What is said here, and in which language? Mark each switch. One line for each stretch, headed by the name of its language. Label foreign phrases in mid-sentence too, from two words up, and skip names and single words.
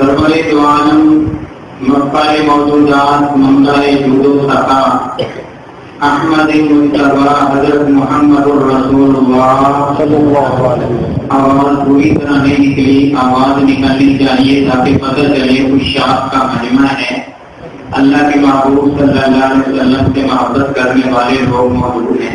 Urdu: دو عالم مفخر موجودات منبع جود و سخا احمد مجتبی حضرت محمد الرسول اللہ
Arabic: صلی اللہ علیہ وسلم.
Urdu: آواز پوری طرح نہیں نکلی، آواز نکلنی چاہیے تاکہ پتہ چلے اس شاخ کا مجمع ہے. اللہ کے محبوب
Arabic: صلی اللہ علیہ وسلم
Urdu: سے محبت کرنے والے لوگ موجود ہیں.